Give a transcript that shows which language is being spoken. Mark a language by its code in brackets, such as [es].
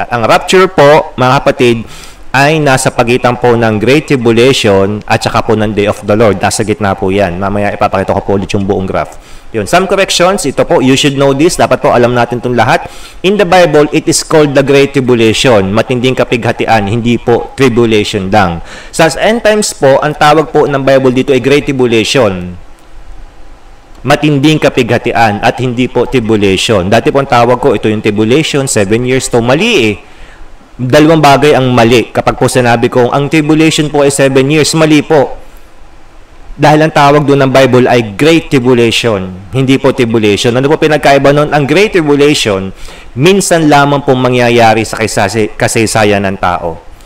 [tl] Ang rapture po, mga kapatid, ay nasa pagitan po ng Great Tribulation at saka po ng Day of the Lord. Nasa gitna po yan. Mamaya ipapakita ko po ulit yung buong graph. Yun. [en] Some corrections, [tl] ito po, [en] you should know this. [tl] Dapat po alam natin itong lahat. [en] In the Bible, it is called the Great Tribulation. [tl] Matinding kapighatian, hindi po tribulation lang. Sa end times po, ang tawag po ng Bible dito ay Great Tribulation. Matinding kapighatian at hindi po tribulation. Dati po ang tawag ko, ito yung tribulation, 7 years to. Mali eh. Dalawang bagay ang mali. Kapag po sinabi kong ang tribulation po ay 7 years, mali po. Dahil ang tawag doon ng Bible ay Great Tribulation, hindi po tribulation. Ano po pinagkaiba noon? Ang Great Tribulation, minsan lamang po mangyayari sa kasaysayan ng tao.